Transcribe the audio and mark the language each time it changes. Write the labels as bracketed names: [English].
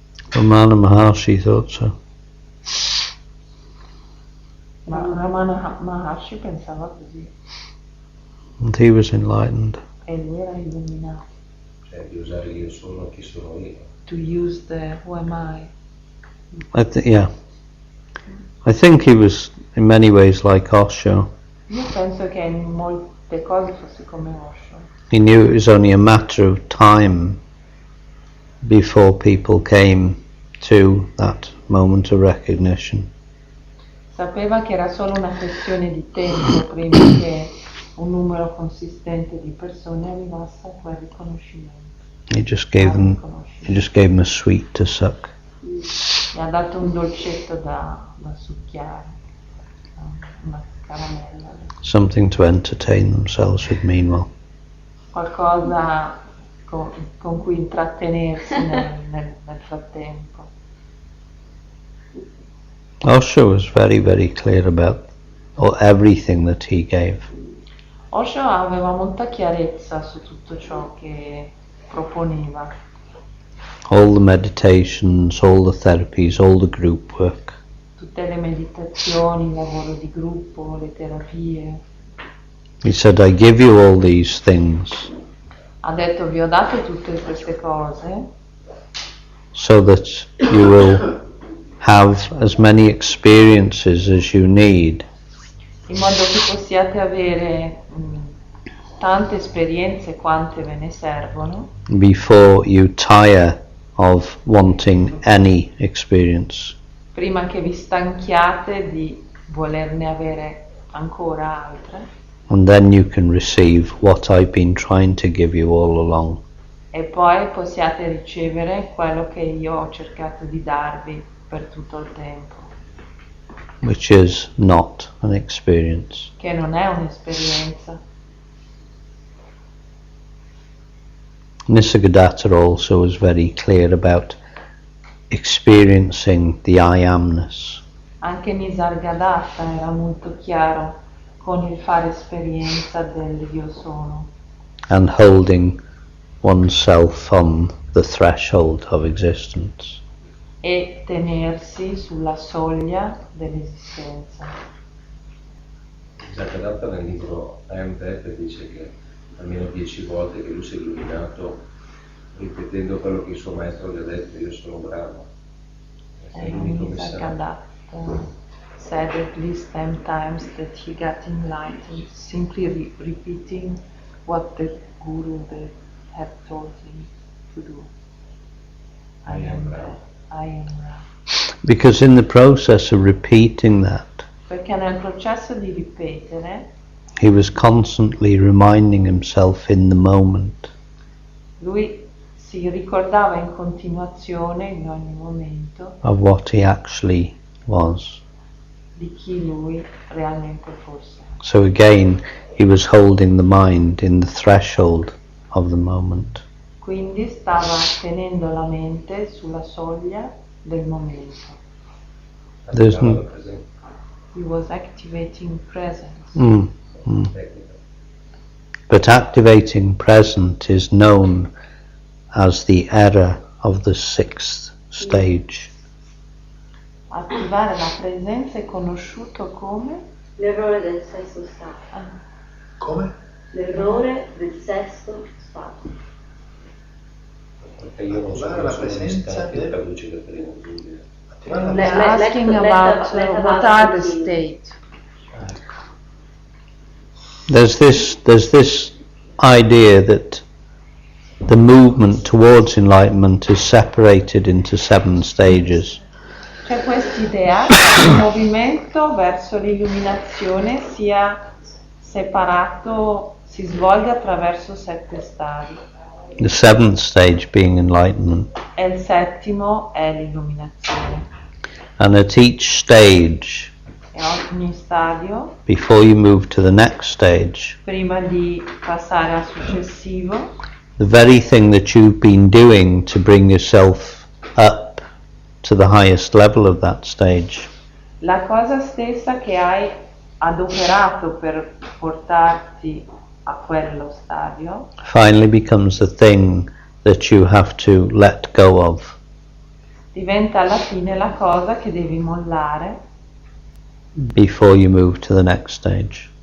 [English] Ramana Maharshi thought so. [Italian] Ma Ramana Maharshi pensava così [English] And he was enlightened. [Italian] e lui era illuminato. Cioè di usare l'io sono chi sono io. [English] To use the who am I. Yeah. I think he was in many ways like Osho. [Italian] Io penso che in molte cose fosse come Osho. [English] He knew it was only a matter of time before people came to that moment of recognition. [Italian] Sapeva che era solo una questione di tempo prima che un numero consistente di persone arrivasse a quel riconoscimento. [English] He just gave them a sweet to suck. [Italian] Gli ha dato un dolcetto da succhiare, una caramella. [English] Something to entertain themselves with meanwhile. [Italian] Qualcosa con cui intrattenersi nel frattempo. [English] Osho was very, very clear about everything that he gave. [Italian] Osho aveva molta chiarezza su tutto ciò che proponeva. [English] All the meditations, all the therapies, all the group work. [Italian] Tutte le meditazioni, il lavoro di gruppo, le terapie. [English] He said, I give you all these things [Italian] Ha detto vi ho dato tutte queste cose [English] so that you will have as many experiences as you need [Italian] in modo che possiate avere tante esperienze quante ve ne servono [English] before you tire of wanting any experience. [Italian] prima che vi stanchiate di volerne avere ancora altre. [English] And then you can receive what I've been trying to give you all along. [Italian] E poi possiate ricevere quello che io ho cercato di darvi per tutto il tempo, [English] Which is not an experience. [Italian] che non è un'esperienza. [English] Nisargadatta also was very clear about experiencing the I amness. [Italian] Anche Nisargadatta era molto chiaro con il fare esperienza del io sono [English] And holding oneself on the threshold of existence. [Italian] e tenersi sulla soglia dell'esistenza. Nisargadatta nel libro I Am That dice che almeno 10 volte che lui si è illuminato ripetendo quello che il suo maestro gli ha detto, io sono bravo. È l'unico messaggio. [English] Nisargadatta said at least 10 times that he got enlightened, simply repeating what the Guru had told him to do. I am Brahma. I am Brahma. Because in the process of repeating that, [Italian] perché nel processo di ripetere, [English] he was constantly reminding himself in the moment [Italian] lui si ricordava in continuazione, in ogni momento, [English] of what he actually was. [Italian] di chi lui realmente fosse. [English] So again, he was holding the mind in the threshold of the moment. [Italian] Quindi stava tenendo la mente sulla soglia del momento. [English] He was activating presence. But activating present is known as the error of the sixth stage. [Italian] Attivare la presenza è conosciuto come? L'errore del sesto stato. Come? L'errore del sesto stato. Perché io non so la cosa sono gli presenza stati, del- traduce per prima. [English] Asking about what are the states. There's this idea that the movement towards enlightenment is separated into 7 stages. [Italian] C'è quest'idea che il movimento verso l'illuminazione sia separato, si svolga attraverso 7 stadi. [English] The 7th stage being enlightenment. [Italian] E il settimo è l'illuminazione. [English] And at each stage, [Italian] E ogni stadio, [English] before you move to the next stage, [Italian] prima di passare al successivo, [English] the very thing that you've been doing to bring yourself up to the highest level of that stage [Italian] la cosa stessa che hai adoperato per portarti a quello stadio [English] finally becomes the thing that you have to let go of. [Italian] diventa alla fine la cosa che devi mollare [English] Before you move to the next stage.